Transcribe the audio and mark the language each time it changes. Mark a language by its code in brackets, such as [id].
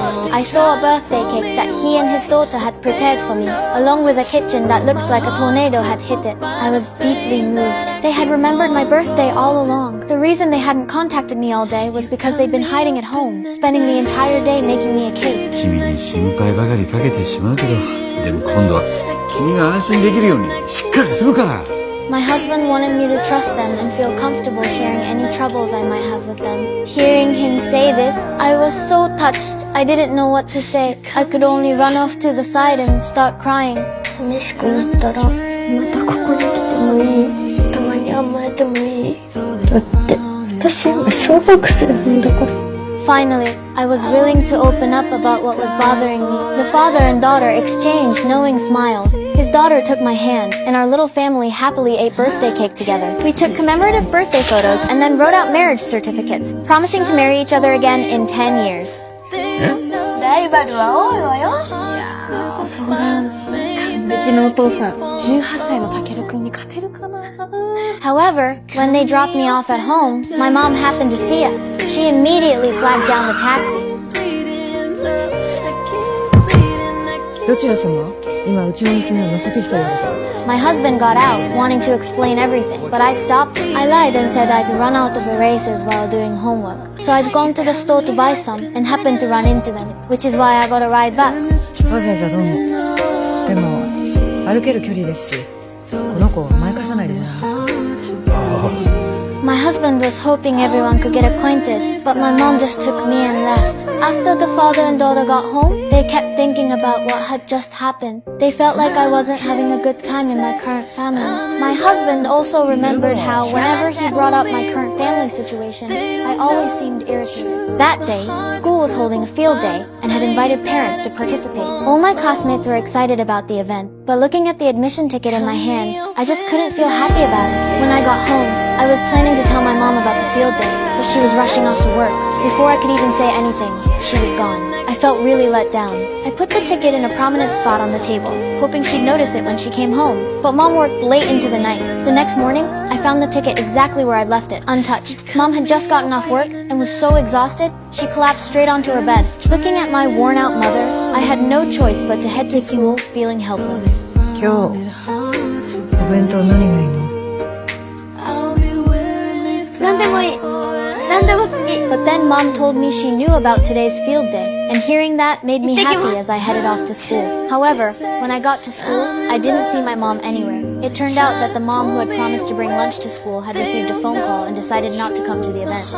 [en] I saw a birthday cake that he and his daughter had prepared for me, along with a kitchen that looked like a tornado had hit it. I was deeply moved. They had remembered my birthday all along. The reason they hadn't contacted me all day was because they'd been hiding at home, spending the entire day making me a cake. [ja] 君に心配ばかりかけてしまうけど、でも今度は君が安心できるようにしっかりするから。 [en] My husband wanted me to trust them and feel comfortable sharing any troubles I might have with them. Hearing him say this, I was so touched. I didn't know what to say. I could only run off to the side and start crying. [ja] 寂しくなったら、またここに来てもいい。たまに甘えてもいい。だって、私今小学生なんだから。 [en] Finally, I was willing to open up about what was bothering me. The father and daughter exchanged knowing smiles. His daughter took my hand, and our little family happily ate birthday cake together. We took commemorative birthday photos and then wrote out marriage certificates, promising to marry each other again in 10 years. [ja] ライバルは多いわよ。いやー、そうだよね。完璧なお父さん、18歳のタケル君に勝てるかな。 [en] However, when they dropped me off at home, my mom happened to see us. She immediately flagged down the taxi. [ja] どちら様？今うちの娘を乗せてきたようだから。 [en] My husband got out, wanting to explain everything, but I stopped him. I lied and said I'd run out of erasers while doing homework. So I'd gone to the store to buy some and happened to run into them, which is why I got a ride back. [ja] わざわざどうも。でも歩ける距離ですし、この子を甘やかさないでもらえますか。 [en] My husband was hoping everyone could get acquainted, but my mom just took me and left. After the father and daughter got home, they kept thinking about what had just happened. They felt like I wasn't having a good time in my current family. My husband also remembered how whenever he brought up my current family situation, I always seemed irritated. That day, school was holding a field day and had invited parents to participate. All my classmates were excited about the event, but looking at the admission ticket in my hand, I just couldn't feel happy about it. When I got home, I was planning to tell my mom about the field day, but she was rushing off to work. Before I could even say anything, she was gone. I felt really let down. I put the ticket in a prominent spot on the table, hoping she'd notice it when she came home. But Mom worked late into the night. The next morning, I found the ticket exactly where I'd left it, untouched. Mom had just gotten off work and was so exhausted, she collapsed straight onto her bed. Looking at my worn-out mother, I had no choice but to head to school feeling helpless. [ja] 今日お弁当何がいいの？何でもいい。何でも好き。 [en] But then Mom told me she knew about today's field day, and hearing that made me happy as I headed off to school. However, when I got to school, I didn't see my mom anywhere. It turned out that the mom who had promised to bring lunch to school had received a phone call and decided not to come to the event.